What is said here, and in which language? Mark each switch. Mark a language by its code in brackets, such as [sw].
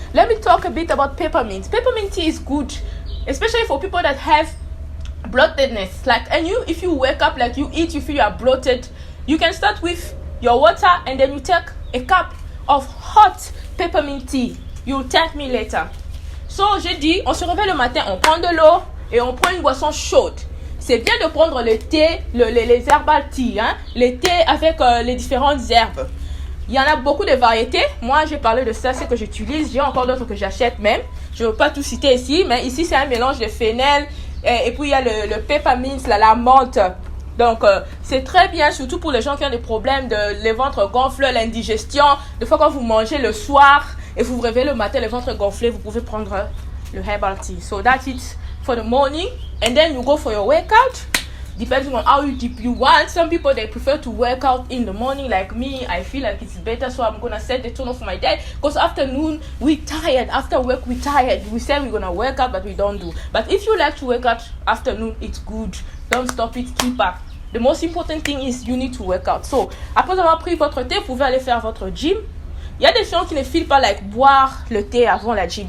[en] Let me talk a bit about peppermint. Peppermint tea is good, especially for people that have bloatedness. Like, and if you wake up, like you eat, you feel you are bloated, you can start with your water and then you take a cup of hot peppermint tea. You'll thank me later. [fr] So j'ai dit, on se réveille le matin, on prend de l'eau et on prend une boisson chaude. C'est bien de prendre le thé, les herbal tea, hein, les thés avec les différentes herbes. Il y en a beaucoup de variétés. Moi, j'ai parlé de ça, c'est que j'utilise. J'ai encore d'autres que j'achète même. Je ne veux pas tout citer ici, mais ici, c'est un mélange de fennel. Et puis, il y a le peppermint, la menthe. Donc, c'est très bien, surtout pour les gens qui ont des problèmes de les ventres gonflés, l'indigestion. Des fois, quand vous mangez le soir et vous vous réveillez le matin, le ventre gonflé, vous pouvez prendre le herbal tea. [en] So, that's it for the morning. And then you go for your workout. Depending on how deep you want. Some people, they prefer to work out in the morning. Like me, I feel like it's better, so I'm gonna set the tone for my day. Because afternoon, we tired. After work, we tired. We say we're gonna work out, but we don't do. But if you like to work out afternoon, it's good. Don't stop it, keep up. The most important thing is you need to work out. [fr] So, après avoir pris votre thé, vous pouvez aller faire votre gym. Il y a des gens qui ne filent pas like boire le thé avant la gym.